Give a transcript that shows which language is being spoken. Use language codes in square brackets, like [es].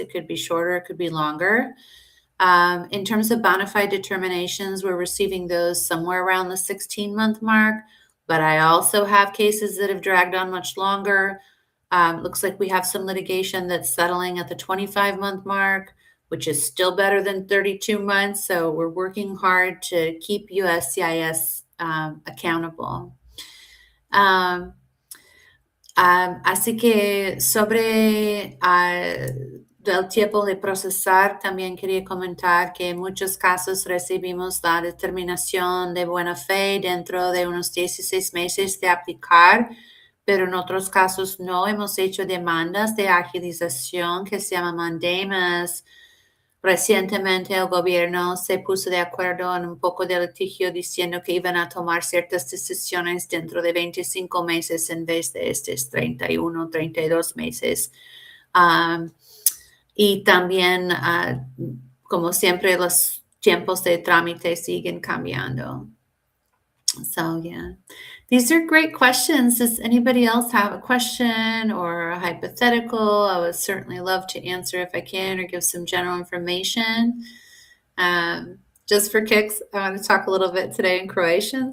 [en] It could be shorter, it could be longer. In terms of bona fide determinations, we're receiving those somewhere around the 16-month mark, but I also have cases that have dragged on much longer. Looks like we have some litigation that's settling at the 25-month mark, which is still better than 32 months. So we're working hard to keep USCIS accountable. [es] Así que sobre el tiempo de procesar, también quería comentar que en muchos casos recibimos la determinación de buena fe dentro de unos 16 meses de aplicar, pero en otros casos no. Hemos hecho demandas de agilización que se llaman mandamus. Recientemente el gobierno se puso de acuerdo en un poco de litigio diciendo que iban a tomar ciertas decisiones dentro de 25 meses en vez de estos 31, 32 meses. Y también, como siempre, los tiempos de trámite siguen cambiando. [en] So, yeah, these are great questions. Does anybody else have a question or a hypothetical? I would certainly love to answer if I can or give some general information. Just for kicks, I want to talk a little bit today in Croatian.